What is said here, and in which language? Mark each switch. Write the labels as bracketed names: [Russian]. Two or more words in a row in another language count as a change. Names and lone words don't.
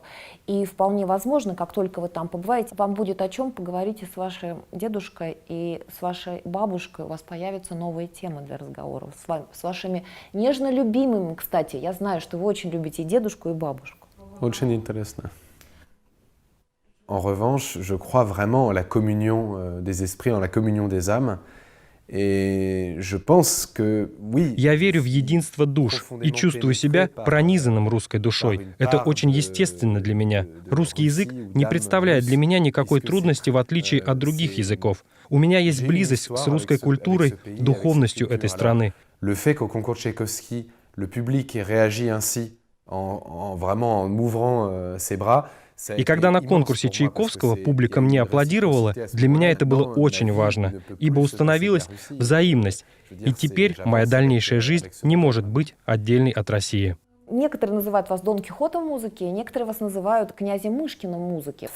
[Russian] И вполне возможно, как только вы там побываете, вам будет о чем поговорить и с вашим дедушкой, и с вашей бабушкой. У вас появятся новые темы для разговоров. С вашими нежно любимыми, кстати. Я знаю, что вы очень любите и дедушку, и бабушку. Очень интересно. [French] En revanche, je crois vraiment en la communion des esprits, en la communion des âmes. Et je pense que, oui, [Russian] я верю в единство душ и чувствую себя пронизанным русской душой. Это очень естественно для меня. Русский язык не представляет для меня никакой трудности, в отличие от других языков. У меня есть близость с русской культурой, духовностью этой страны. [French] Le fait qu'au concours de Tchaïkovski, le public ait réagi ainsi, vraiment en ouvrant ses bras. [Russian] И когда на конкурсе Чайковского публика мне аплодировала, для меня это было очень важно, ибо установилась взаимность, и теперь моя дальнейшая жизнь не может быть отдельной от России. Некоторые называют вас Дон Кихотом музыки, некоторые вас называют князем Мышкиным музыки.